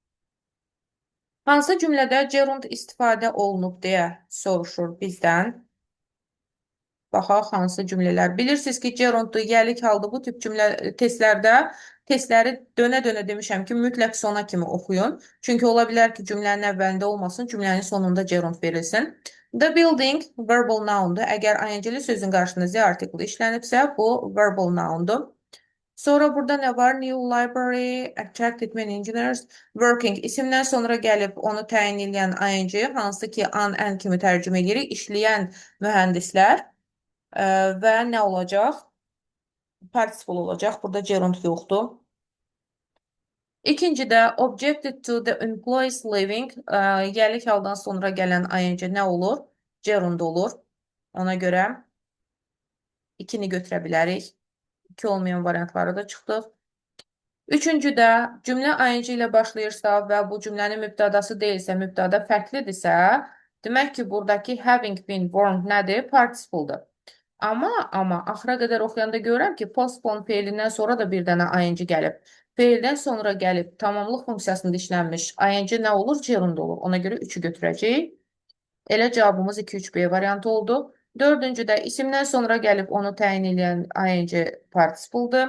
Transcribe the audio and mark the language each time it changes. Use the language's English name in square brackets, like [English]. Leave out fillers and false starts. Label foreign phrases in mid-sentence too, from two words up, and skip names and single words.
[Azerbaijani] Hansı cümlədə gerund istifadə olunub deyə soruşur bizdən. Baxaq, hansı cümlələr. Bilirsiniz ki, gerunddur, yəlik halda bu tip cümlə testləri dönə-dönə demişəm ki, mütləq sona kimi oxuyun. Çünki ola bilər ki, cümlənin əvvəlində olmasın, cümlənin sonunda gerund verilsin. [English] The building verbal noundur. [Azerbaijani] Əgər ing-li sözün qarşısında z artikli işlənibsə, bu [English] verbal noundur. [Azerbaijani] Sonra burada nə var? [English] New library, attracted many engineers, working. [Azerbaijani] İsimdən sonra gəlib onu təyin edən ing, hansı ki an, ən kimi tərcümə edirik, işləyən mühəndislər və nə olacaq? Participle olacaq. Burada gerund yoxdur. [English] İkincidə objected to the employees living, [Azerbaijani] yəlik haldan sonra gələn ing nə olur? Gerund olur. Ona görə 2-ni götürə bilərik. 2 olmayan variantları da çıxdıq. Üçüncüdə cümlə ing ilə başlayırsa və bu cümlənin mübtədası deyilsə, mübtəda fərqlidirsə, demək ki, buradakı [English] having been warned [Azerbaijani] nədir? Participle'dır. Amma axıra qədər oxuyanda görürəm ki, postpone feilindən sonra da bir dənə ing gəlib. Feildən sonra gəlib tamamlıq funksiyasında işlənmiş ing nə olur? Gerund olur. Ona görə 3-ü götürəcəyik. Elə cavabımız 2-3B variantı oldu. Dördüncüdə isimdən sonra gəlib onu təyin edən ing participle'dır.